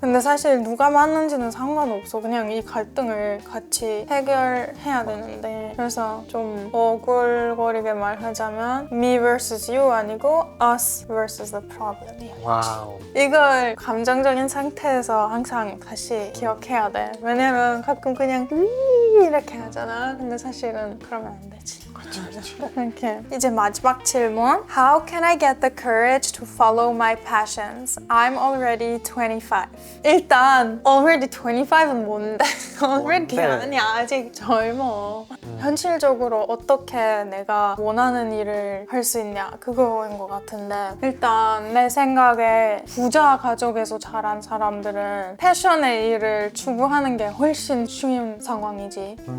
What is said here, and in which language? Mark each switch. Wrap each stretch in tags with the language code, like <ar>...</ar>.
<ko>근데 사실 누가 맞는지는 상관없어. 그냥 이 갈등을 같이 해결해야 되는데 그래서 좀 어글거리게 말하자면 me versus you 아니고 us versus the problem 이야. 와우. 이걸 감정적인 상태에서 항상 다시 기억해야 돼. 왜냐면 가끔 그냥 이렇게 하잖아. 근데 사실은 그러면 안 되지. 이렇게. 이제 마지막 질문.</ko> <en>How can I get the courage to follow my passions? I'm already 25.</en> <ko>일단 already 25 는 뭔데? already 아니 아직 젊어. 현실적으로 어떻게 내가 원하는 일을 할 수 있냐 그거인 것 같은데 일단 내 생각에 부자 가족에서 자란 사람들은 패션의 일을 추구하는 게 훨씬 쉬운 상황이지.</ko>